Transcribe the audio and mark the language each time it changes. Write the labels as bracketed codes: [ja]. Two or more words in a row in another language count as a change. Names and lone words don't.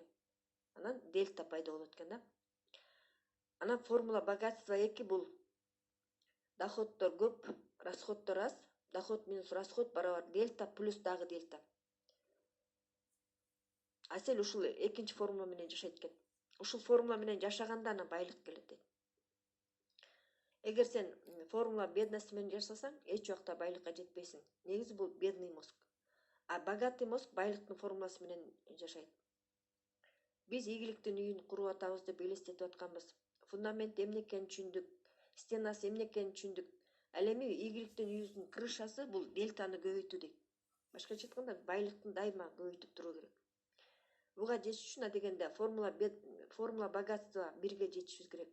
[ky] Анан дельта пайда болот экен да. Анан [ru] формула богатства [ky] 2 бул доходдор көп, расходдор аз, [ru] доход минус расход [ky] барабар дельта плюс дагы дельта. Асель ушул экинчи формула менен жашайт экен. Ушул формула менен жашаганда анан байлык келет дейт. Эгер сен [ru] формула бедности [ky] менен жашасаң, эч убакта байлыкка жетпейсиң. Негизи бул [ru] бедный мозг. А богатый мозг [ky] байлыктын формуласы менен жашайт. Биз ийгиликтин үйүн куруп атабыз деп элестетип атканбыз. Фундамент эмне экенин түшүндүк, стенасы эмне экенин түшүндүк. Ал эми ийгиликтин үйүбүздүн крышасы бул дельтаны көбөйтүү дейт. Башкача айтканда байлыктын дайыма көбөйтүп туруу керек. Буга жетиш үчүн дегенде [ru] формула богатства [ky] 1ге жетишибиз керек.